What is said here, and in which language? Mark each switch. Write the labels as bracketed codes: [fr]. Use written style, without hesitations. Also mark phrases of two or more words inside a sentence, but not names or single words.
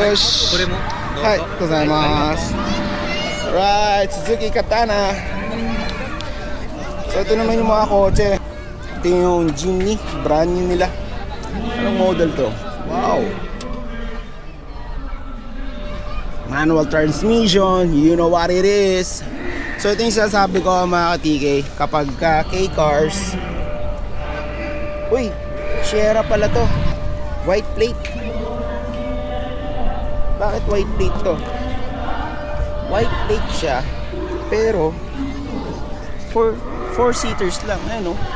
[ja] よし。これも。はい、ありがとうございます。Right, Suzuki Katana. [tl] So ito naman yung mga kotse. Ito yung Jimny, brand new nila. Anong model to? Wow. [en] Manual transmission, you know what it is. [tl] So ito yung sinasabi ko mga ka-TK, kapag K-cars, uy, Sierra pala to. [en] White plate. Bakit white plate to? White plate [tl] siya, pero 4-seaters lang, ano?